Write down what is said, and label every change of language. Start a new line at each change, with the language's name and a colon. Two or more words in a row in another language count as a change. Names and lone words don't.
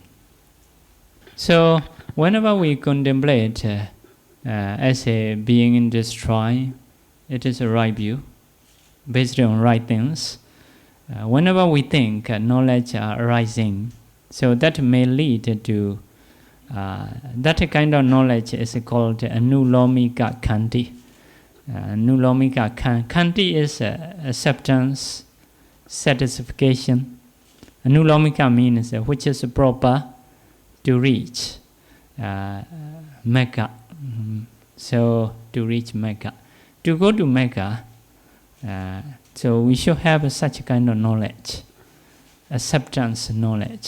English: So whenever we contemplate as a being destroyed, it is a right view, based on right things. Whenever we think knowledge are arising, so that may lead to that kind of knowledge is called
Pali: anulomika khanti. Anulomika khanti
English: is acceptance, satisfaction. Anulomika means which is proper to reach Mecca. So to reach Mecca, to go to Mecca, so we should have such kind of knowledge, acceptance knowledge.